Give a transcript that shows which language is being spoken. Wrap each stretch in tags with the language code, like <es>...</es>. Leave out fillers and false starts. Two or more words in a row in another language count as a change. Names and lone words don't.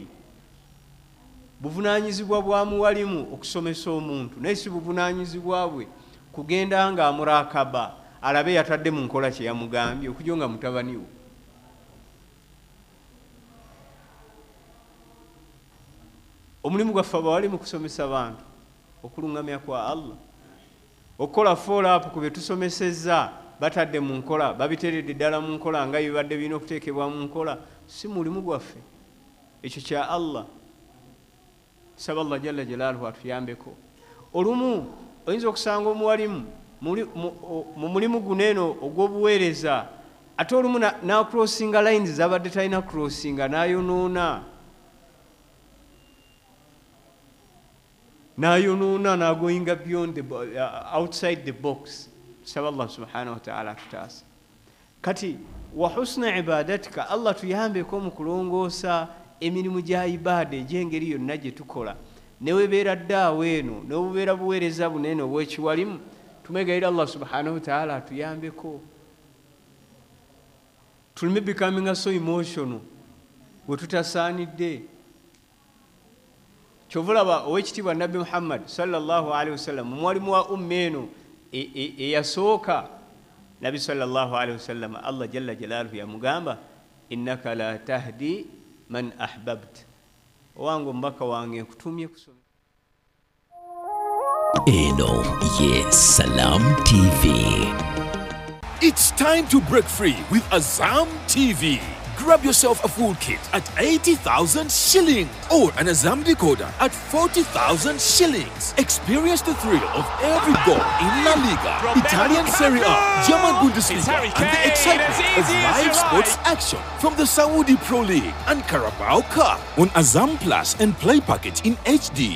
<lg>Buvunaanyizibwa bwa muwalimu okusomesa omuntu, naye si buvunaanyizibwa bwe kugenda nga amurakaba alabe yatadde mu nkola kye yamugambye okujja nga mutabani we. Omulimu gwaffe abawalimu kusomesa abantu okulungamya kwa Allah, okukola</lg> <en>follow up</en> <lg>ku bye tusomesezza batadde mu nkola, babiteredde ddala mu nkola nga bibadde birina okuteekebwa mu nkola, si mulimu gwaffe, ekyo kya Allah. Saba</lg> <ar>الله جل جلاله</ar> <lg>atuyambeko. Olumu oyinza okusanga omuwalimu mu mulimu guno eno ogw'obuweereza, ate olumu n'akrossinga lines zabadde talina crossinga, n'ayonoona n'agoyinga</lg> <en>beyond outside the box.</en> <lg>Saba</lg> <ar>الله سبحانه وتعالى</ar> <lg>atutaasa. Kati</lg> <ar>وحسن عبادتك,</ar> <lg>Allah tuyambeko mu kulongoosa emirimu gya ibaada egy'engeri yonna gye tukola. Newebeera ddaawo eno, nebubeera buweereza bunene obw'ekiwalimu, tumegayira</lg> <ar>الله سبحانه وتعالى</ar> <lg>atuyambeko. Tulime</lg> <en>becoming so emotional</en> <lg>we tutasaanidde. Kyovulaba ow'ekitiibwa Nabbi Muhammad</lg> <ar>صلى الله عليه وسلم,</ar> <lg>mwalimu wa umma eno eyasooka, Nabbi</lg> <ar>صلى الله عليه وسلم, الله جل جلاله</ar> <lg>yamugamba</lg> <ar>إنك لا تهدي من أحببت,</ar> <lg>owange omubaka wange nkutumye kusoma. Eno ye Salam TV.</lg> <en>It's time to break free with Azam TV. Grab yourself a full kit at 80,000 shillings or an Azam decoder at 40,000 shillings. Experience the thrill of every goal in La Liga, Italian Serie A, German Bundesliga, and the excitement of live sports action from the Saudi Pro League and Carabao Cup on Azam Plus and Play Package in HD.</en>